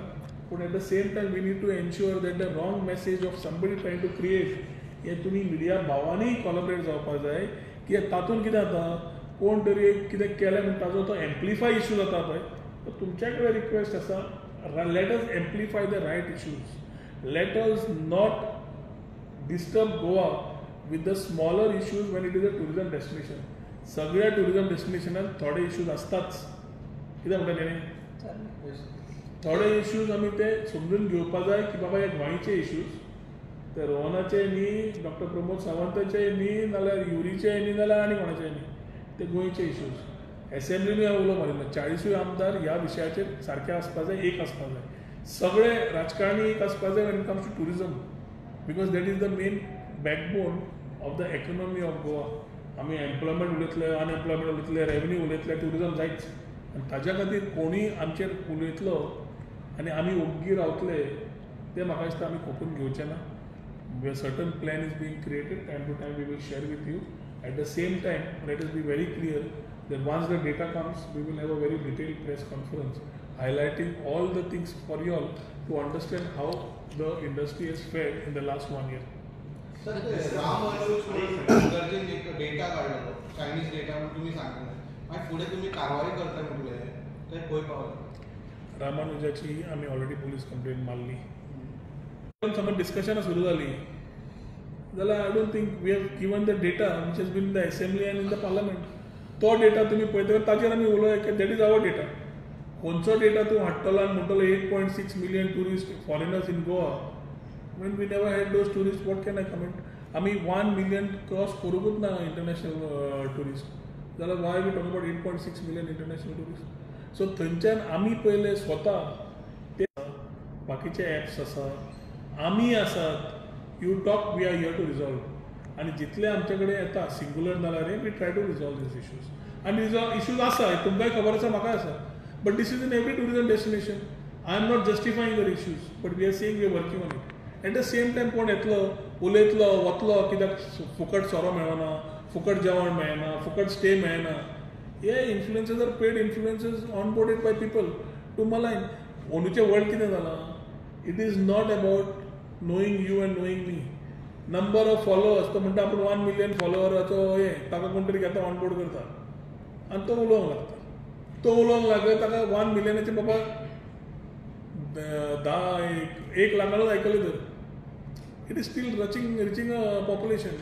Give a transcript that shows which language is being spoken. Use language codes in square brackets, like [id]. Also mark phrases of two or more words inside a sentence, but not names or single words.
[en] पूण at the same time we need to ensure that the wrong message of somebody trying to create [kok] हे तुमी मिडिया भावांनी कॉलबरेट जावपाक जाय. कित्याक तातूंत कितें जाता, कोण तरी एक कितें केलें म्हणून ताजो तो [en] amplify issue [kok] जाता पळय. तुमच्या कडेन रिक्वेस्ट आसा, [en] let us amplify the right issues. let us not disturb Goa with the smaller issues when it is a tourism destination. [kok] सगळ्या टुरिजम डेस्टिनेशनान थोडे इश्यूज आसताच. कितें म्हणटा तेणे, थोडे इश्यूज आमी ते समजून घेवपा जाय की बाबा हे गोंयचे इश्यूज, ते रोहनाचे न्ही, डॉक्टर प्रमोद सावंताचे न्ही, नाल्यार युरीचे न्ही, नाल्यार आनी कोणाचे न्ही, ते गोंयचे इश्यूज. एसेंब्लीनूय हांव उलो मारिल्लो, 40 आमदार ह्या विशयाचेर सारके आसपा जाय, एक आसपा जाय. सगळे राजकारणी एक आसपा जाय [en] when it comes to tourism, because that is the main backbone of the economy of Goa. [kok] आमी एम्प्लॉयमेंट उलयतले, अनएम्प्लॉयमेंट उलयतले, रेवन्यू उलयतले, टुरिजम जायच. आनी ताज्या खातीर कोणीय आमचेर उलयतलो आनी आमी ओग्गी रावतले ते म्हाका दिसता आमी खपून घेवचे ना. [en] certain plan is being created, time to time we will share with you. At the same time, let us be very clear that once the data comes, we will have a very detailed press conference highlighting all the things for you all to understand how the industry has fared in the last 1 year. [kok] Sir, राम अनुज एक डेटा काढलो, [en] Chinese data [kok] म्हणून तुम्ही सांगता, आणि पुढे तुम्ही कारवाई करता म्हटले, ते खंय पावले? रामानुजाची आमी ऑलरेडी [en] police complaint [kok] मारली. समज डिस्कशनां सुरू जाली जाल्यार [en] I don't think we have given the data which has been in the assembly and in the parliament. [kok] तो डेटा तुमी पळयतकीर ताजेर आमी उलोवया की [en] that is our data. [kok] खंयचो डेटा तूं हाडटलो आनी म्हणटलो 8.6 million [en] tourist foreigners in Goa, when we never had those tourist, what can I comment. [kok] आमी 1 million क्रॉस करूंकूच ना [en] international tourist, जाल्यार why we talk about 8.6 million international tourist. [kok] सो थंयच्यान आमी पयले स्वता ते बाकीचे ॲप्स आसा, आमी आसात, [en] you talk, we are here to resolve. [kok] आनी जितले आमचे कडेन येता सिंगुलर नाल्यार [en] we try to resolve these issues. [kok] आनी इश्यूज आसा, तुमकांय खबर आसा, म्हाकाय आसा, [en] but this is in every tourism destination. I am not justifying their issues, but we are saying we are working on it. at the same time [kok] कोण येतलो, उलयतलो, वतलो, कित्याक फुकट सोरो मेळना, फुकट जेवण मेळना, फुकट स्टे मेळना. [en] हे influencers are paid influencers on boarded by people to malign. [kok] अंदूचे वर्ल्ड कितें जालां, [en] it is not about knowing you and knowing me. Number of followers, [kok] तो म्हणटा आपूण 1 million फॉलोवराचो हे ताका कोण तरी घेता, [en] on board [kok] करता आनी तो उलोवंक लागता. तो उलोवंक लागले ताका 1 million बाबा 1 लाखानूच आयकले तर [en] it is still reaching a population.